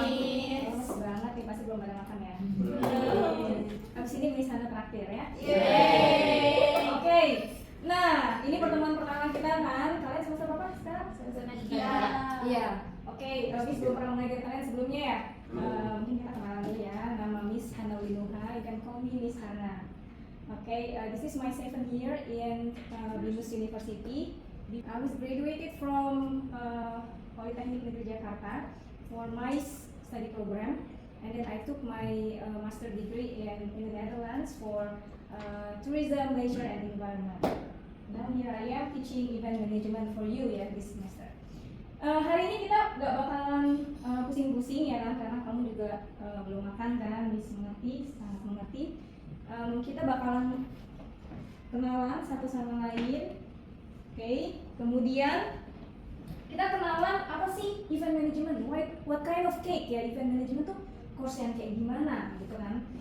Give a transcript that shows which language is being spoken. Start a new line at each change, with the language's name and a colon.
Indonesian: Lemes banget nih, pasti belum pada makan ya. Habis ini beli sana traktir ya. Yeay. Oke, nah ini pertemuan pertama kita kan. Kalian semester berapa sekarang? Semester 3. Iya. Oke, Miss belum pernah mengajar kalian sebelumnya ya? Mungkin kita kenalan dulu ya. Nama Miss Hana Ulinuha,
English: you can call me Miss Hana. Okay, this is my 7th year in Binus University. I was graduated from Polytechnic Negeri Jakarta for my study program, and then I took my master degree in the Netherlands for tourism, leisure, and environment. Now here I am teaching event management for you ya this semester.
Indonesian: Hari ini kita nggak bakalan pusing-pusing ya kan, karena kamu juga belum makan kan, bisa mengerti, sangat mengerti. Kita bakalan kenalan satu sama lain, oke? Kemudian kita kenalan apa sih event management,
English: what kind of cake
Indonesian: ya, event management tuh course yang kayak gimana gitu kan.